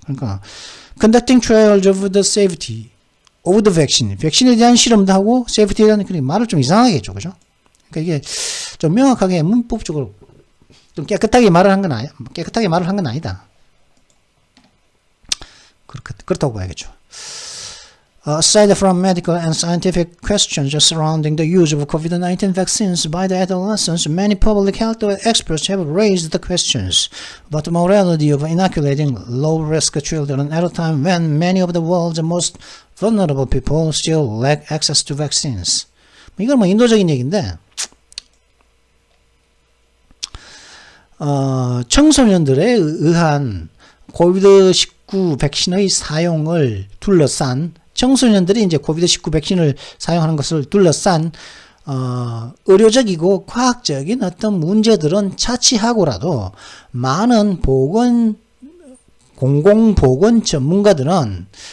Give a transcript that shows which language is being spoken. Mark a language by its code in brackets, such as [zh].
[ko] 그러니까 [en] conducting trials of the safety of the vaccine [ko] 백신에 대한 실험도 하고 safety에 대한 말을 좀 이상하게 했죠. 그죠? 그러니까 이게 좀 명확하게 문법적으로 좀 깨끗하게 말을 한 건 아니다. 그렇다고 봐야겠죠. [en] Aside from medical and scientific questions surrounding the use of COVID-19 vaccines by the adolescents, many public health experts have raised the questions about the morality of inoculating low-risk children at a time when many of the world's most vulnerable people still lack access to vaccines. [ko] 이건 인도적인 얘기인데, 청소년들에 의한 코비드-19 백신의 사용을 둘러싼 청소년들이 이제 코비드-19 백신을 사용하는 것을 둘러싼 의료적이고 과학적인 어떤 문제들은 차치하고라도 많은 공공보건 전문가들은